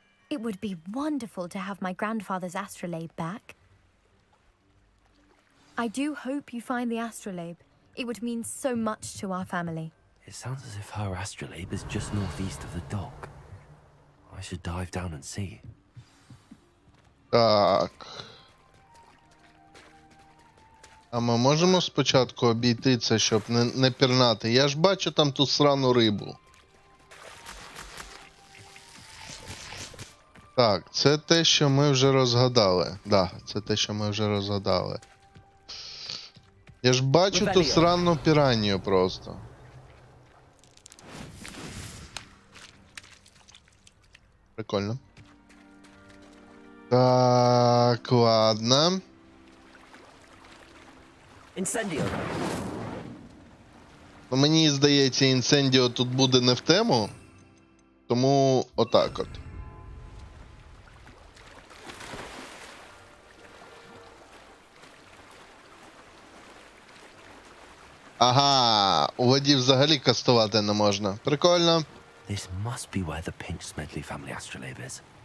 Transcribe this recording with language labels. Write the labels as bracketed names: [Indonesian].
[English] It would be wonderful to have my grandfather's astrolabe back. I do hope you find the astrolabe. It would mean so much to our family. It sounds as if her astrolabe is just northeast of the dock. I should dive down and see. [Ukrainian] Так. А ми можемо спочатку обійти це, щоб не пірнати? Я ж бачу там ту срану рибу. Так, це те, що ми вже розгадали. Да, це те, що ми вже розгадали. Я ж бачу ту срану піранію просто. Прикольно. Так, ладно. [English] Incendio. [Ukrainian] Ну, мені здається, інцендіо тут буде не в тему. Тому отак от. Ага, у воді взагалі кастувати не можна. Прикольно. [English] This must be where the Pinch Smedley family astrolabe is.